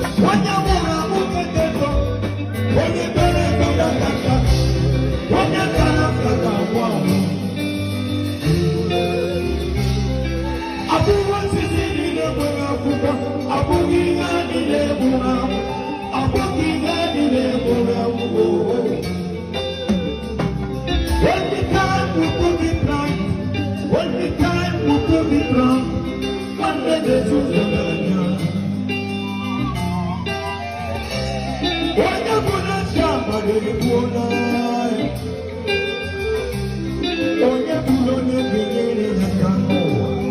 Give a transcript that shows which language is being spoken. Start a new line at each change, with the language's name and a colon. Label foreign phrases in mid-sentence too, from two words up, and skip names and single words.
Igbo: Onye nwụrụ anwụ ga-eteto, onye bere ebe ya ga-aga, onye tara afịa ga-anwụ anwụ. Ọ bụghị osisi niile nwere akwụkwọ, ọ bụghị ihe niile nwere anwụ, ọ bụghị ihe niile nwere anwụ.
English: Only time will prove it right. Only time will prove it wrong.
Igbo: Nwanne na-ezuzu n'anya. Onye bụ na chi agbara egbuola ya. Onye bụ na onye ga-enyere ya aka n'ụwa?